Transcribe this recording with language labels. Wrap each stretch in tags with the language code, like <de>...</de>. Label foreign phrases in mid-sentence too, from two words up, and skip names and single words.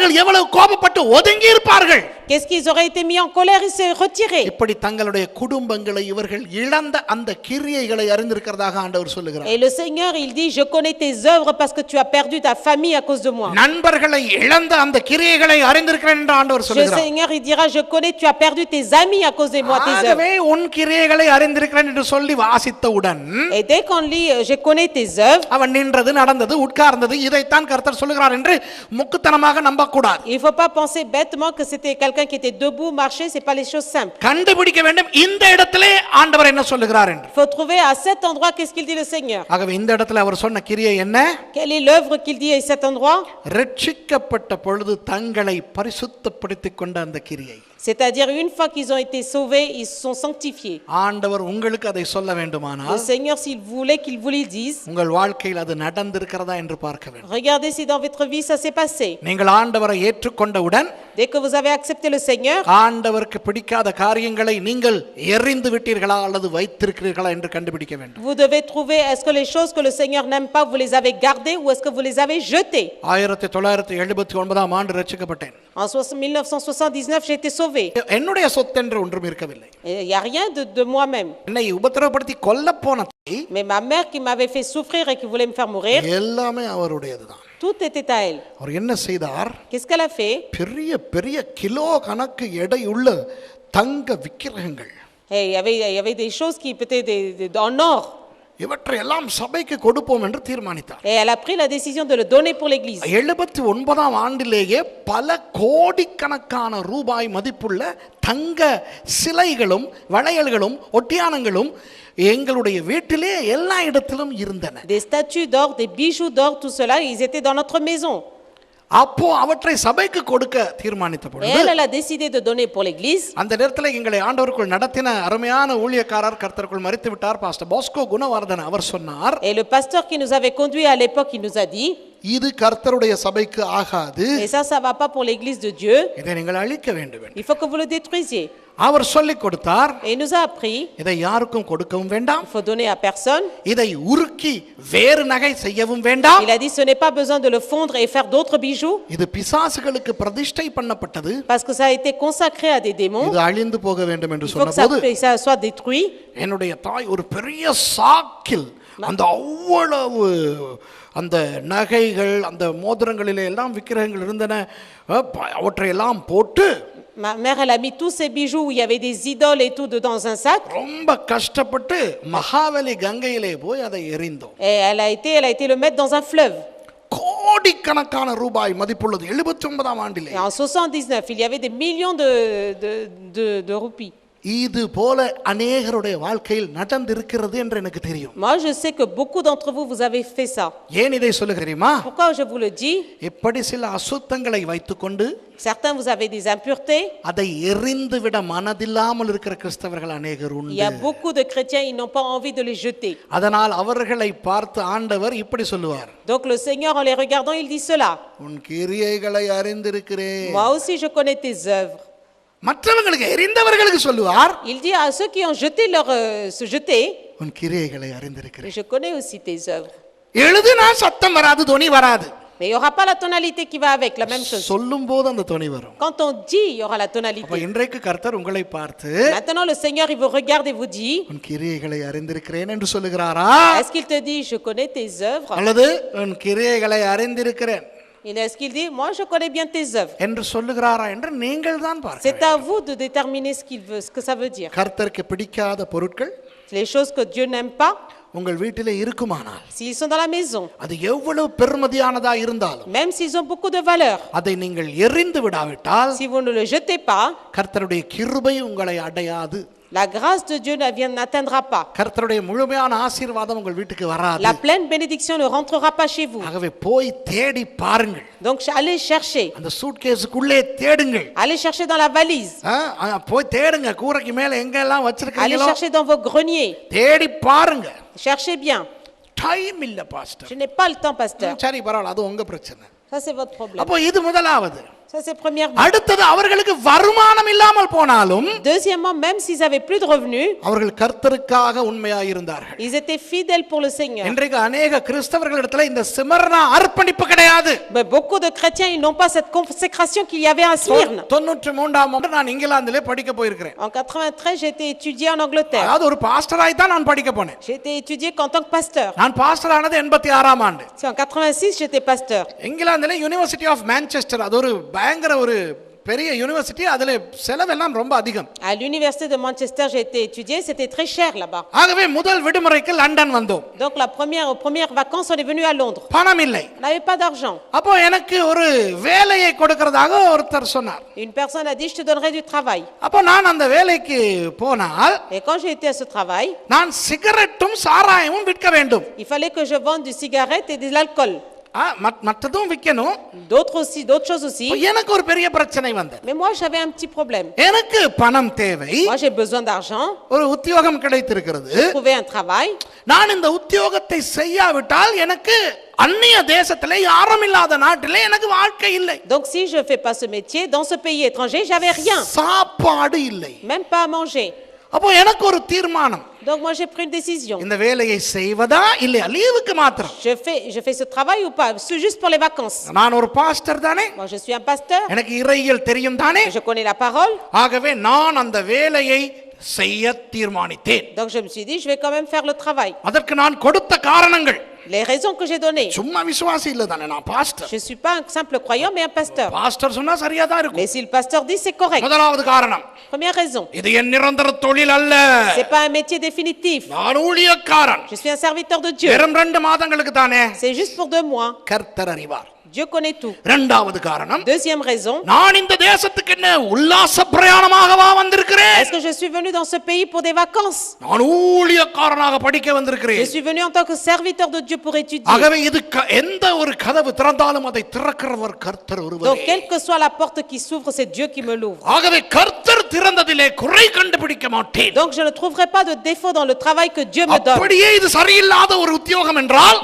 <ta>அவர்கள் எவ்வளவு கோபப்பட்டு ஒதுங்கி இருப்பார்கள்.</ta> <fr>Qu'est-ce qu'ils auraient été mis en colère, ils se retiraient.</fr> <ta>இப்படி தங்களுடைய குடும்பங்களை இவர்கள் இழந்த அந்த கிரியைகளை அறிந்திருக்கிறதாக ஆண்டவர் சொல்லுகிறார்.</ta> <fr>Et le Seigneur, il dit, je connais tes œuvres parce que tu as perdu ta famille à cause de moi.</fr> <ta>நண்பர்களை இழந்த அந்த கிரியைகளை அறிந்திருக்கிறேன் என்று ஆண்டவர்</ta> <fr>Le</fr> <ta>சொல்லுகிறார்.</ta> <fr>Seigneur, il dira, je connais, tu as perdu tes amis à cause de moi, tes œuvres.</fr> <ta>ஆகவே உன் கிரியைகளை அறிந்திருக்கிறேன் என்று சொல்லி வாசித்தவுடன்</ta> <fr>Et dès qu'on lit, je connais tes œuvres,</fr> <ta>அவன் நின்றது நடந்தது உட்கார்ந்தது இதைத்தான் கர்த்தர் சொல்லுகிறார் என்று முக்குத்தனமாக நம்பக்கூடாது.</ta> <fr>il ne faut pas penser bêtement que c'était quelqu'un qui était debout, marcher, c'est pas les choses simples.</fr> <ta>கண்டுபிடிக்க வேண்டும் இந்த இடத்திலே ஆண்டவர் என்ன சொல்லுகிறார் என்று.</ta> <fr>Il faut trouver à cet endroit qu'est-ce qu'il dit le Seigneur.</fr> <ta>ஆகவே இந்த இடத்துல அவர் சொன்ன கிரியை என்ன?</ta> <fr>Quelle est l'œuvre qu'il dit à cet endroit?</fr> <ta>ரட்சிக்கப்பட்ட பொழுது தங்களை பரிசுத்தப்படுத்திக் கொண்ட அந்த கிரியை.</ta> <fr>C'est-à-dire une fois qu'ils ont été sauvés, ils se sont sanctifiés.</fr> <ta>ஆண்டவர் உங்களுக்கு அதை சொல்ல</ta> <fr>Le</fr> <ta>வேண்டுமானால்</ta> <fr>Seigneur, s'il voulait qu'il vous le dise,</fr> <ta>உங்கள் வாழ்க்கையில் அது நடந்திருக்கிறதா என்று பார்க்க வேண்டும்.</ta> <fr>regardez si dans votre vie ça s'est passé.</fr> <ta>நீங்கள் ஆண்டவரை ஏற்றுக்கொண்டவுடன்</ta> <fr>Dès que vous avez accepté le Seigneur,</fr> <ta>ஆண்டவருக்கு பிடிக்காத காரியங்களை நீங்கள் எறிந்து விட்டீர்களா அல்லது வைத்திருக்கிறீர்களா என்று கண்டுபிடிக்க வேண்டும்.</ta> <fr>vous devez trouver est-ce que les choses que le Seigneur n'aime pas, vous les avez gardées ou est-ce que vous les avez jetées.</fr> <ta>1979 ஆண்டு ரட்சிக்கப்பட்டேன்.</ta> <fr>En 1979, j'ai été sauvé.</fr> <ta>என்னுடைய சொத்து என்று ஒன்றும் இருக்கவில்லை.</ta> <fr>Il n'y a rien de moi-même.</fr> <ta>என்னை உபத்திரவப்படுத்தி கொல்ல போன</ta> <fr>Mais ma mère qui m'avait fait souffrir et qui voulait me faire mourir,</fr> <ta>எல்லாமே அவருடையதுதான்.</ta> <fr>tout était à elle.</fr> <ta>அவர் என்ன செய்தார்?</ta> <fr>Qu'est-ce qu'elle a fait?</fr> <ta>பெரிய பெரிய கிலோ கணக்கு எடையுள்ள தங்க விக்கிரகங்கள்</ta> <fr>Et il y avait des choses qui étaient en or.</fr> <ta>இவற்றை எல்லாம் சபைக்கு கொடுப்போம் என்று தீர்மானித்தார்.</ta> <fr>Et elle a pris la décision de le donner pour l'église.</fr> <ta>79 ஆண்டிலேயே பல கோடிக்கணக்கான ரூபாய் மதிப்புள்ள தங்க சிலைகளும் வளையல்களும் ஒட்டியானங்களும் எங்களுடைய வீட்டிலே எல்லா இடத்திலும் இருந்தன.</ta> <fr>Des statues d'or, des bijoux d'or, tout cela, ils étaient dans notre maison.</fr> <ta>அப்போ அவற்றை சபைக்கு கொடுக்க தீர்மானித்த</ta> <fr>Et</fr> <ta>பொழுது</ta> <fr>elle a décidé de donner pour l'église.</fr> <ta>அந்த நேரத்தில் எங்களை ஆண்டவருக்குள் நடத்தின அருமையான ஊழியக்காரர் கர்த்தருக்குள் மரித்து விட்டார், பாஸ்டர் பாஸ்கோ குணவர்தன். அவர் சொன்னார்,</ta> <fr>Et le pasteur qui nous avait conduit à l'époque, il nous a dit,</fr> <ta>இது கர்த்தருடைய சபைக்கு ஆகாது,</ta> <fr>et ça va pas pour l'église de Dieu,</fr> <ta>இதை நீங்கள் அழிக்க வேண்டும்.</ta> <fr>il faut que vous le détruisiez.</fr> <ta>அவர் சொல்லிக் கொடுத்தார்,</ta> <fr>Et il nous a appris,</fr> <ta>இதை யாருக்கும் கொடுக்கவும் வேண்டாம்,</ta> <fr>il faut donner à personne.</fr> <ta>இதை உருக்கி வேறு நகை செய்யவும் வேண்டாம்,</ta> <fr>Il a dit, ce n'est pas besoin de le fondre et faire d'autres bijoux,</fr> <ta>இது பிசாசுகளுக்கு பிரதிஷ்டை பண்ணப்பட்டது,</ta> <fr>parce que ça a été consacré à des démons.</fr> <ta>இது அழிந்து போக வேண்டும் என்று</ta> <fr>Il faut</fr> <ta>சொன்னபோது</ta> <fr>que ça soit détruit.</fr> <ta>என்னுடைய தாய் ஒரு பெரிய சாக்கில் அந்த அவ்வளவு அந்த நகைகள் அந்த மோதிரங்களிலே எல்லாம் விக்கிரகங்கள் இருந்தன, அவற்றை எல்லாம் போட்டு</ta> <fr>Ma mère, elle a mis tous ces bijoux où il y avait des idoles et tout dans un sac.</fr> <ta>ரொம்ப கஷ்டப்பட்டு மகாவலி கங்கையிலே போய் அதை எறிந்தோம்.</ta> <fr>Et elle a été le mettre dans un fleuve.</fr> <ta>கோடிக்கணக்கான ரூபாய் மதிப்புள்ளது 79 ஆண்டிலே.</ta> <fr>Et en 79, il y avait des millions de roupies.</fr> <ta>இது போல அநேகருடைய வாழ்க்கையில் நடந்திருக்கிறது என்று எனக்கு தெரியும்.</ta> <fr>Moi, je sais que beaucoup d'entre vous, vous avez fait ça.</fr> <ta>ஏன் இதை சொல்லுகிறேன் தெரியுமா?</ta> <fr>Pourquoi je vous le dis?</fr> <ta>இப்படி சில அசுத்தங்களை வைத்துக்கொண்டு</ta> <fr>Certains, vous avez des impuretés.</fr> <ta>அதை எறிந்து விட மனதில்லாமல் இருக்கிற கிறிஸ்தவர்கள் அநேகர்</ta> <fr>Il</fr> <ta>உண்டு.</ta> <fr>y a beaucoup de chrétiens, ils n'ont pas envie de les jeter.</fr> <ta>அதனால் அவர்களை பார்த்து ஆண்டவர் இப்படி சொல்லுவார்,</ta> <fr>Donc le Seigneur, en les regardant, il dit cela.</fr> <ta>உன் கிரியைகளை அறிந்திருக்கிறேன்.</ta> <fr>Moi aussi, je connais tes œuvres.</fr> <ta>மற்றவங்களுக்கு எரிந்தவர்களுக்கு சொல்லுவார்,</ta> <fr>Il dit à ceux qui ont jeté se jeter,</fr> <ta>உன் கிரியைகளை அறிந்திருக்கிறேன்.</ta> <fr>je connais aussi tes œuvres.</fr> <ta>எழுதுனா சத்தம் வராது, தொனி வராது.</ta> <fr>Mais il n'y aura pas la tonalité qui va avec, la même chose.</fr> <ta>சொல்லும் போது அந்த தொனி வரும்.</ta> <fr>Quand on dit, il y aura la</fr> <ta>அப்ப</ta> <fr>tonalité.</fr> <ta>இன்றைக்கு கர்த்தர் உங்களை பார்த்து</ta> <fr>Maintenant, le Seigneur, il vous regarde et vous dit,</fr> <ta>உன் கிரியைகளை அறிந்திருக்கிறேன் என்று சொல்லுகிறாரா,</ta> <fr>est-ce qu'il te dit, je connais tes œuvres?</fr> <ta>அல்லது உன் கிரியைகளை அறிந்திருக்கிறேன்</ta> <fr>Est-ce qu'il dit, moi, je connais bien tes œuvres?</fr> <ta>என்று சொல்லுகிறாரா என்று நீங்கள் தான் பார்க்க</ta> <fr>C'est</fr> <ta>வேண்டும்.</ta> <fr>à vous de déterminer ce que ça veut dire.</fr> <ta>கர்த்தருக்கு பிடிக்காத பொருட்கள்</ta> <fr>Les choses que Dieu n'aime pas,</fr> <ta>உங்கள் வீட்டிலே இருக்குமானால்</ta> <fr>s'ils sont dans la maison,</fr> <ta>அது எவ்வளவு பெருமதியானதா இருந்தாலும்</ta> <fr>même s'ils ont beaucoup de valeur,</fr> <ta>அதை நீங்கள் எறிந்து விடாவிட்டால்</ta> <fr>si vous ne le jetez pas,</fr> <ta>கர்த்தருடைய கிருபை உங்களை அடையாது.</ta> <fr>la grâce de Dieu n'atteindra pas.</fr> <ta>கர்த்தருடைய முழுமையான ஆசீர்வாதம் உங்கள் வீட்டுக்கு வராது.</ta> <fr>La pleine bénédiction ne rentrera pas chez vous.</fr> <ta>ஆகவே போய் தேடி பாருங்கள்.</ta> <fr>Donc, allez chercher.</fr> <ta>அந்த சூட்கேஸுக்குள்ளே தேடுங்கள்.</ta> <fr>Allez chercher dans la valise.</fr> <ta>போய் தேடுங்க, கூரைக்கு மேல எங்க எல்லாம்</ta> <fr>Allez</fr> <ta>வச்சிருக்கீங்களோ</ta> <fr>chercher dans vos greniers.</fr> <ta>தேடி பாருங்க.</ta> <fr>Cherchez bien.</fr> <ta>டைம் இல்ல பாஸ்டர்.</ta> <fr>Je n'ai pas le temps, pasteur.</fr> <ta>சரி பரவாயில்ல, அது உங்க பிரச்சனை.</ta> <fr>Ça, c'est votre problème.</fr> <ta>அப்போ இது முதலாவது.</ta> <fr>Ça, c'est premièrement.</fr> <ta>அடுத்தது அவர்களுக்கு வருமானம் இல்லாமல் போனாலும்</ta> <fr>Deuxièmement, même s'ils avaient plus de revenus,</fr> <ta>அவர்கள் கர்த்தருக்காக உண்மையாய் இருந்தார்கள்.</ta> <fr>ils étaient fidèles pour le Seigneur.</fr> <ta>இன்றைக்கு அநேக கிறிஸ்தவர்களிடத்துல இந்த சிமர்னா அர்ப்பணிப்பு கிடையாது.</ta> <fr>Mais beaucoup de chrétiens, ils n'ont pas cette consécration qu'il y avait à Smyrne.</fr> <ta>93ஆம் ஆண்டு நான் இங்கிலாந்திலே படிக்க போயிருக்கிறேன்.</ta> <fr>En 93, j'ai été étudié en Angleterre.</fr> <ta>அதாவது ஒரு பாஸ்டராய் தான் நான் படிக்க போனேன்.</ta> <fr>J'ai été étudié en tant que pasteur.</fr> <ta>நான் பாஸ்டர் ஆனது 86ஆம் ஆண்டு.</ta> <fr>En 86, j'étais pasteur.</fr> <ta>இங்கிலாந்திலே யுனிவர்சிட்டி ஆஃப் மான்செஸ்டர், அது ஒரு பயங்கர ஒரு பெரிய யூனிவர்சிட்டி, அதுல செலவெல்லாம் ரொம்ப அதிகம்.</ta> <fr>À l'université de Manchester, j'ai été étudié, c'était très cher là-bas.</fr> <ta>ஆகவே முதல் விடுமுறைக்கு லண்டன் வந்தோம்.</ta> <fr>Donc aux premières vacances, on est venu à Londres.</fr> <ta>பணம் இல்லை.</ta> <fr>On n'avait pas d'argent.</fr> <ta>அப்போ எனக்கு ஒரு வேலையை கொடுக்கிறதாக ஒருத்தர் சொன்னார்.</ta> <fr>Une personne a dit, je te donnerai du travail.</fr> <ta>அப்போ நான் அந்த வேலைக்கு போனால்</ta> <fr>Et quand j'ai été à ce travail,</fr> <ta>நான் சிகரெட்டும் சாராயமும் விற்க வேண்டும்.</ta> <fr>il fallait que je vende du cigarette et de l'alcool.</fr> <ta>மற்றதும் விற்கணும்.</ta> <fr>D'autres choses aussi.</fr> <ta>எனக்கு ஒரு பெரிய பிரச்சனை வந்தது.</ta> <fr>Mais moi, j'avais un petit problème.</fr> <ta>எனக்கு பணம் தேவை.</ta> <fr>Moi, j'ai besoin d'argent.</fr> <ta>ஒரு உத்தியோகம் கிடைத்திருக்கிறது.</ta> <fr>J'ai trouvé un travail.</fr> <ta>நான் இந்த உத்தியோகத்தை செய்யாவிட்டால் எனக்கு அந்நிய தேசத்திலே யாரும் இல்லாத நாட்டிலே எனக்கு வாழ்க்கை இல்லை.</ta> <fr>Donc si je fais pas ce métier dans ce pays étranger, j'avais rien.</fr> <ta>சாப்பாடு இல்லை.</ta> <fr>Même pas à manger.</fr> <ta>அப்போ எனக்கு ஒரு தீர்மானம்.</ta> <fr>Donc moi j'ai pris une décision.</fr> <ta>இந்த வேலையை செய்வதா இல்லையா, லீவுக்கு மாத்திரம்.</ta> <fr>Je fais ce travail ou pas, c'est juste pour les vacances.</fr> <ta>நான் ஒரு பாஸ்டர் தானே.</ta> <fr>Moi je suis un pasteur.</fr> <ta>எனக்கு இறையியல் தெரியும் தானே.</ta> <fr>Je connais la parole.</fr> <ta>ஆகவே நான் அந்த வேலையை செய்ய தீர்மானித்தேன்.</ta> <fr>Donc je me suis dit je vais quand même faire le travail.</fr> <ta>அதற்கு நான் கொடுத்த காரணங்கள்,</ta> <fr>Les raisons que j'ai données.</fr> <ta>சும்மா விசுவாசி இல்ல தானே, நான் பாஸ்டர்.</ta> <fr>Je suis pas un simple croyant mais un pasteur.</fr> <ta>பாஸ்டர் சொன்னா சரியா தான் இருக்கும்.</ta> <fr>Mais si le pasteur dit c'est correct.</fr> <ta>முதலாவது காரணம்,</ta> <fr>Première raison.</fr> <ta>இது என் நிரந்தர தொழில் அல்ல.</ta> <fr>C'est pas un métier définitif.</fr> <ta>நான் ஊழியக்காரன்.</ta> <fr>Je suis un serviteur de Dieu.</fr> <ta>வெறும் 2 மாதங்களுக்கு தானே.</ta> <fr>C'est juste pour 2 mois.</fr> <ta>கர்த்தர் அறிவார்.</ta> <fr>Dieu connaît tout.</fr> <ta>இரண்டாவது காரணம்,</ta> <fr>Deuxième raison.</fr> <ta>நான் இந்த தேசத்துக்கு என்ன உல்லாச பிரயாணமாகவா வந்திருக்கிறேன்?</ta> <fr>Est-ce que je suis venu dans ce pays pour des vacances?</fr> <ta>நான் ஊழியக்காரனாக படிக்க</ta> <fr>Je</fr> <ta>வந்திருக்கிறேன்.</ta> <fr>suis venu en tant que serviteur de Dieu pour étudier.</fr> <ta>ஆகவே இது எந்த ஒரு கதவு திறந்தாலும் அதை திறக்கிறவர் கர்த்தர்</ta> <fr>Donc</fr> <ta>ஒருவரே.</ta> <fr>quelle que soit la porte qui s'ouvre, c'est Dieu qui me l'ouvre.</fr> <ta>ஆகவே கர்த்தர் திறந்ததிலே குறை கண்டுபிடிக்க மாட்டேன்.</ta> <fr>Donc je ne trouverai pas de défaut dans le travail que Dieu me donne.</fr> <ta>அப்படியே இது சரியில்லாத ஒரு உத்தியோகம் என்றால்,</ta>